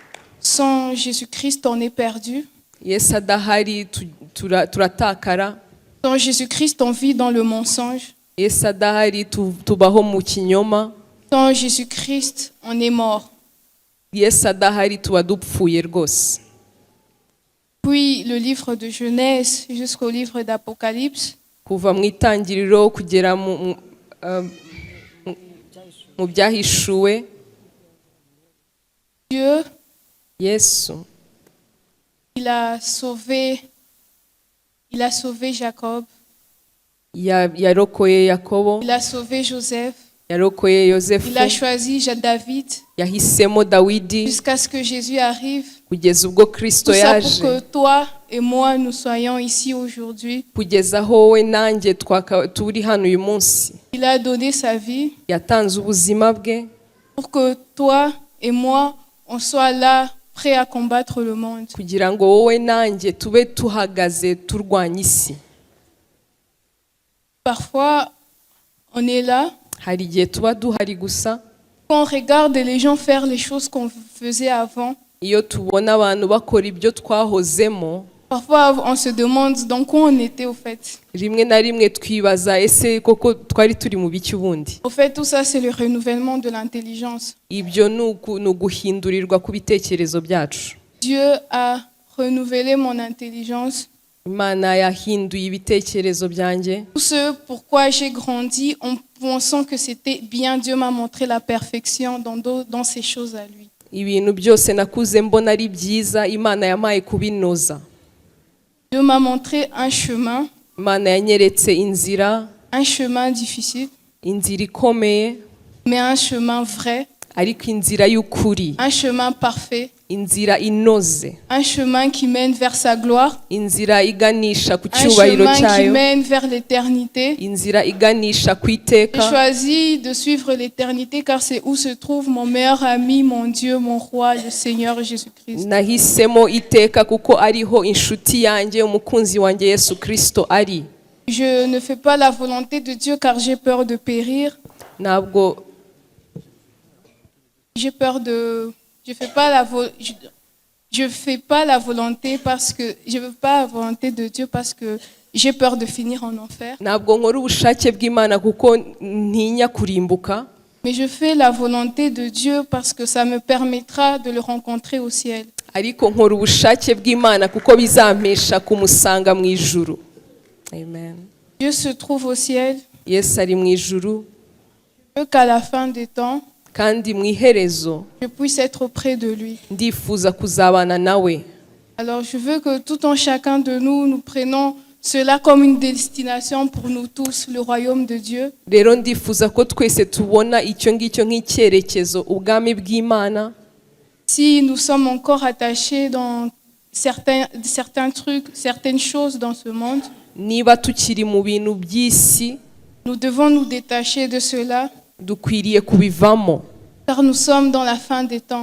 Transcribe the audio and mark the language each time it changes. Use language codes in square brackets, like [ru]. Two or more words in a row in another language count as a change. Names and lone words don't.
[fr] Sans Jésus-Christ, on est perdu. [rw] Yesu adahari turatakara. [fr] Sans Jésus-Christ, on vit dans le mensonge. [rw] Yesu adahari tubaho mu kinyoma. [fr] Sans Jésus-Christ, on est mort. [rw] Yesu adahari tuba dupfuye rwose. [fr] Puis le livre de Genèse jusqu'au livre d'Apocalypse, [rw] Kuva mu itangiriro kugera mu byahishuwe, [fr] Dieu, [rw] Yesu [fr] il a sauvé Jacob, [rw] yarokoye Yakobo, [fr] il a sauvé Joseph, [rw] yarokoye Yosefu, [fr] il a choisi David, [rw] yahisemo Dawidi [fr] jusqu'à ce que Jésus arrive. [rw] kugeza ubwo Kristo [fr] Tout ça pour [rw] yaje, [fr] que toi et moi, nous soyons ici aujourd'hui. [rw] kugeza aho we nanjye turi hano uyu munsi. [fr] Il a donné sa vie [rw] Yatanze ubuzima bwe [fr] pour que toi et moi, on soit là, prêts à combattre le monde. [rw] kugira ngo wowe nanjye tube tuhagaze turwanya isi. [fr] Parfois, on est là, [rw] Hari igihe tuba duhari gusa, [fr] quand on regarde les gens faire les choses qu'on faisait avant, [rw] iyo tubona abantu bakora ibyo twahozemo, [fr] parfois on se demande dans quoi on était au fait. [rw] rimwe na rimwe twibaza ese koko twari turi mu biki ubundi. [fr] Au fait, tout ça, c'est le renouvellement de l'intelligence. [rw] Ibyo ni uguhindurirwa ku bitekerezo byacu. [fr] Dieu a renouvelé mon intelligence. [rw] Imana yahinduye ibitekerezo byanjye. [fr] Tout ce pourquoi j'ai grandi en pensant que c'était bien, Dieu m'a montré la perfection dans ces choses à lui. [rw] Ibintu byose nakuze mbona ari byiza, Imana yamaye kubinoza. [fr] Dieu m'a montré un chemin, [rw] Imana yanyeretse inzira, [fr] un chemin difficile, [rw] inzira ikomeye, [fr] mais un chemin vrai, [rw] ariko inzira y'ukuri, [fr] un chemin parfait, [rw] inzira inoze, [fr] un chemin qui mène vers sa gloire, [rw] inzira iganisha ku [fr] un [rw] cyubahiro [fr] chemin qui [rw] cyayo, [fr] mène vers l'éternité. [rw] inzira iganisha ku [fr] J'ai [rw] iteka. [fr] choisi de suivre l'éternité car c'est où se trouve mon meilleur ami, mon Dieu, mon roi, le Seigneur Jésus-Christ. [rw] Nahisemo iteka kuko ariho inshuti yanjye, umukunzi wanjye Yesu Kristo ari. [fr] Je ne fais pas la volonté de Dieu car j'ai peur de périr. [rw] Ntabwo [fr] J'ai peur de... Je fais pas la volonté parce que... Je veux pas la volonté de Dieu parce que j'ai peur de finir en enfer. [rw] ntabwo nkora ubushake bw'Imana kuko ntinya kurimbuka, [fr] Mais je fais la volonté de Dieu parce que ça me permettra de le rencontrer au ciel. [rw] ariko nkora ubushake bw'Imana kuko bizampesha kumusanga mu ijuru. Amen. [fr] Dieu se trouve au ciel. [rw] Yesu ari mu ijuru, [fr] Je veux qu'à la fin des temps, [rw] kandi mu iherezo [fr] je puisse être auprès de lui. [rw] ndifuza kuzabana nawe. [fr] Alors je veux que tout en chacun de nous, nous prenons cela comme une destination pour nous tous, le royaume de Dieu. [rw] Rero ndifuza ko twese tubona icyo ngicyo nk'icyerekezo, ubwami bw'Imana. [fr] Si nous sommes encore attachés dans certains trucs, certaines choses dans ce monde, [rw] Niba tukiri mu bintu by'isi, [fr] nous devons nous détacher de cela, [rw] dukwiriye kubivamo [fr] car nous sommes dans la fin des temps.